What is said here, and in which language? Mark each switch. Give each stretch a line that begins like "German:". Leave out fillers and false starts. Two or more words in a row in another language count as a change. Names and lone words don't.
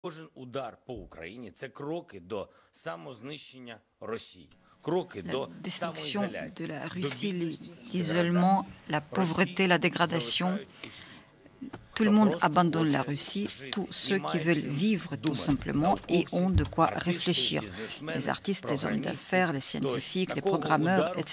Ukrainian: Кожен удар по Україні – це кроки до самознищення Росії. Кроки
French: La
Ukrainian: до
French: destruction de
Ukrainian: самоізоляції,
French: la
Ukrainian: до
French: Russie,
Ukrainian: бідності,
French: l'isolement, la pauvreté, la dégradation. Tout le monde abandonne la Russie, tous ceux qui veulent vivre tout simplement et ont de quoi réfléchir. Les artistes, les hommes d'affaires, les scientifiques, les programmeurs, etc.